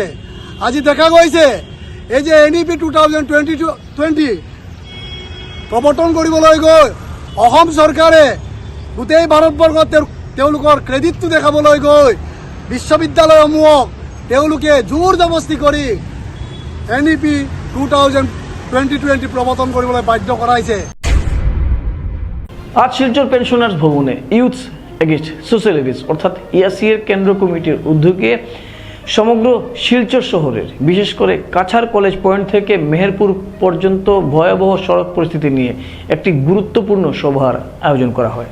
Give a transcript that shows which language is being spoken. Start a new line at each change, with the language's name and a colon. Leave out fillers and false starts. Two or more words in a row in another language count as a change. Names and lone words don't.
Assamese: আজি দেখা গৈছে, এই যে NEP 2020 প্ৰৱৰ্তন কৰিবলৈ গৈ অসম চৰকাৰে গোটেই ভাৰতবৰ্ষত তেওঁলোকৰ ক্ৰেডিটটো দেখাবলৈ গৈ বিশ্ববিদ্যালয়সমূহক তেওঁলোকে জোৰ জবস্তি কৰি NEP 2020 প্ৰৱৰ্তন কৰিবলৈ বাধ্য কৰাইছে।
Bangla: আজ শিলচর পেনশনার্স ভবনে ইউথস এগেইনস্ট সোশ্যাল এভিস অর্থাৎ ইয়াসিএর কেন্দ্র কমিটির উদ্যোগে সমগ্র শিলচর শহরের বিশেষ করে কাছাড় কলেজ পয়েন্ট থেকে মেহেরপুর পর্যন্ত ভয়াবহ সড়ক পরিস্থিতি নিয়ে একটি গুরুত্বপূর্ণ সভার আয়োজন করা হয়।